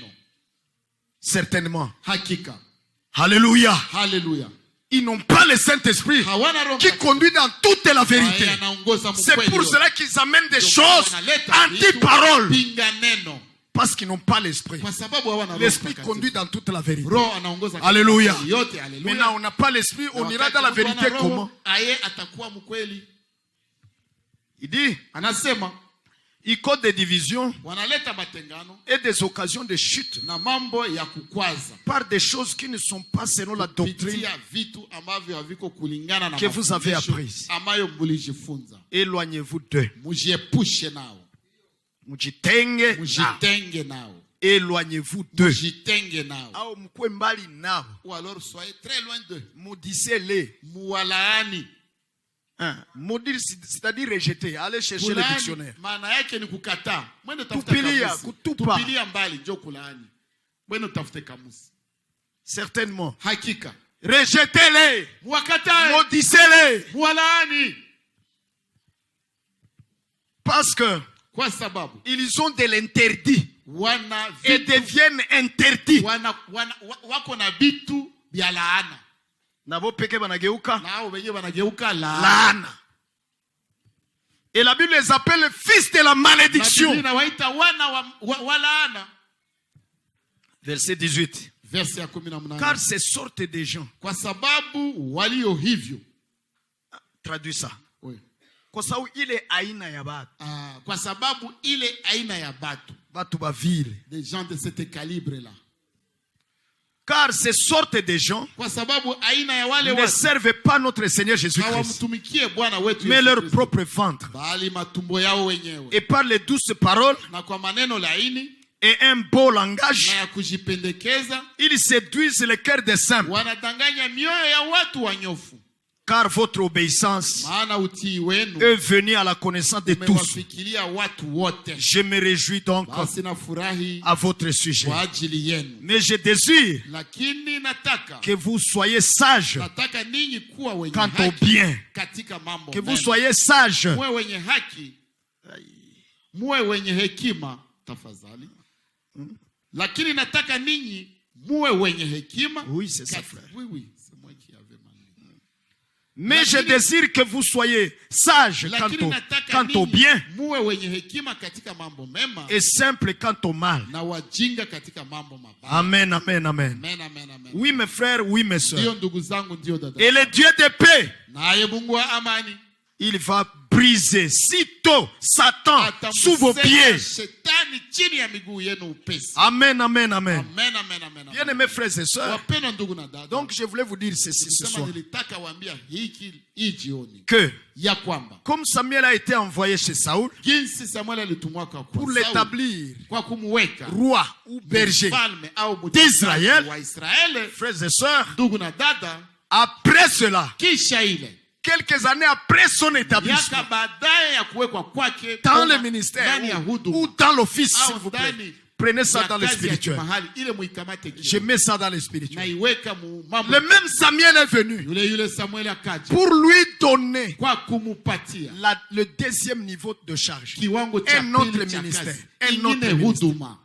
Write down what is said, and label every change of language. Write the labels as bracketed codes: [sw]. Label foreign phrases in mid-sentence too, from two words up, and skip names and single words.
[fr] Certainement. [sw] Hakika, [fr] Alléluia. [sw] haleluya, [fr] Ils n'ont pas le Saint-Esprit [sw] hawana roho [fr] qui [sw] mtakatifu [fr] conduit dans toute la vérité. [sw] ambaye anaongoza [fr] C'est [sw] mkweli [fr] pour [sw] wote. [fr] cela qu'ils amènent des [sw] Ndio [fr] choses [sw] wanaleta vitu [fr] anti-parole. [sw] pinga neno, [fr] Parce qu'ils n'ont pas l'Esprit. [sw] kwa sababu hawana roho [fr] L'Esprit [sw] mtakatifu. [fr] conduit dans toute la vérité. [sw] Roho anaongoza [fr] Alléluia. [sw] katika yote. Haleluya. [fr] Maintenant, on n'a pas l'Esprit, [sw] Na [fr] on ira [sw] wakati [fr] dans la [sw] mtu ana [fr] vérité [sw] roho, [fr] comment? [sw] aye atakuwa mkweli. [fr] Il dit, [sw] Anasema [fr] il cause des divisions [sw] wanaleta matengano [fr] et des occasions de chute [sw] na mambo ya kukwaza [fr] par des choses qui ne sont pas selon la doctrine. [sw] kupitia vitu ambavyo haviko kulingana na [fr] Que vous avez [sw] mafundisho [fr] appris. [sw] ambayo mulijifunza. [fr] Éloignez-vous d'eux. [sw] Mujiepushe nao, Mujitenge nao. mujitenge nao, [fr] Éloignez-vous d'eux. [sw] mujitenge nao. Au mkwe mbali nao. [fr] Ou alors soyez très loin d'eux. Maudissez-les. [sw] Muwalaani. [fr] Maudire, c'est-à-dire rejeter. Allez chercher le [sw] Kulaani [fr] dictionnaire. [sw] maana yake ni kukataa. Mwende tafuta Tupilia, kamusi. kutupa. Tupilia mbali, njo kulaani. Mwende tafute kamusi. [fr] Certainement. [sw] Hakika. [fr] Rejetez-les. [sw] Muwakatae. [fr] Maudissez-les. [sw] Muwalaani. [fr] Parce que [sw] Kwa sababu [fr] ils ont de l'interdit [sw] wana [fr] et [sw] vitu, [fr] deviennent interdits. [sw] wako na vitu vya laana. Nabo peke banageuka Na hao wenyewe wanageuka laana. laana. [fr] Et la Bible les appelle fils de la malédiction. [sw] Na waita wana wa laana. [fr] Verset 18. [sw] Verse ya 18. [fr] Car ces sortes de gens, [sw] Kwa sababu walio hivyo. [fr] traduis ça. Oui. [sw] Kwa sababu ile aina ya batu. Kwa sababu ile aina ya Batu ba vile. [fr] des gens de ce calibre là. Car ces sortes de gens [sw] Kwa sababu aina ya wale [fr] ne [sw] watu [fr] servent pas notre Seigneur Jésus-Christ, [sw] hawamtumikie Bwana wetu [fr] mais [sw] Yesu [fr] leur [sw] Kristo, [fr] propre ventre. [sw] bali matumbo yao wenyewe. [fr] Et par les douces paroles [sw] Na kwa maneno laini [fr] et un beau langage, [sw] na ya kujipendekeza [fr] ils séduisent le cœur des simples. [sw] wanadanganya mioyo ya watu wanyofu. [fr] Car votre obéissance [sw] Maana utii wenu [fr] est venue à la connaissance de tous. [sw] umewafikiria watu wote. [fr] Je me réjouis donc [sw] Basi nafurahi [fr] à votre sujet. [sw] kwa ajili yenu. [fr] Mais je désire [sw] Lakini nataka [fr] que vous soyez sages [sw] nataka ninyi kuwa wenye [fr] quant au [sw] haki [fr] bien. [sw] katika mambo [fr] Que vous [sw] mema. [fr] soyez sages. [sw] Muwe wenye haki, muwe wenye hekima tafadhali. Lakini nataka ninyi muwe wenye hekima. [fr] Oui, c'est ça, Kat- frère. Oui, oui, c'est moi qui avais mal. Mais je désire que vous soyez sages [sw] Lakini nataka [fr] quant au [sw] ninyi [fr] bien [sw] muwe wenye hekima katika mambo mema [fr] et simples quant au mal. [sw] na wajinga katika mambo mabaya. [fr] Amen, amen, amen. [sw] Amen, amen, amen. [fr] Oui, mes frères, oui, mes [sw] Ndio [fr] soeurs. [sw] ndugu zangu, ndio dada. [fr] Et le Dieu de paix, [sw] Naye Mungu wa amani [fr] il va briser sitôt Satan sous vos [sw] atamsema [fr] pieds. [sw] shetani chini ya miguu yenu upesi. [fr] Amen, amen, amen. [sw] Amen, amen, amen. [fr] Bien [sw] amen. [fr] aimés frères et sœurs, [sw] Wapendwa ndugu na dada. [fr] donc je voulais vous dire ceci ce [sw] Sema [fr] soir. [sw] nilitaka waambia hii jioni [fr] Que, [sw] ya kwamba [fr] comme Samuel a été envoyé chez Saoul [sw] jinsi Samuel alitumwa kwa [fr] pour [sw] Sauli, [fr] l'établir [sw] kwa kumweka [fr] roi ou berger [sw] mfalme au [fr] d'Israël, [sw] wa Israeli, [fr] frères et sœurs, [sw] ndugu na dada, [fr] après cela, [sw] kisha ile [fr] quelques années après son établissement, [sw] miaka baadaye ya kuwekwa kwake [fr] dans [sw] kama [fr] le ministère [sw] ndani ya [fr] ou [sw] huduma [fr] dans l'office, s'il [sw] au [fr] vous plaît, [sw] ndani [fr] Prenez ça dans le spirituel. Je mets ça dans le spirituel. Le même Samuel est venu pour lui donner le deuxième niveau de charge. Un autre ministère. Un autre ministère.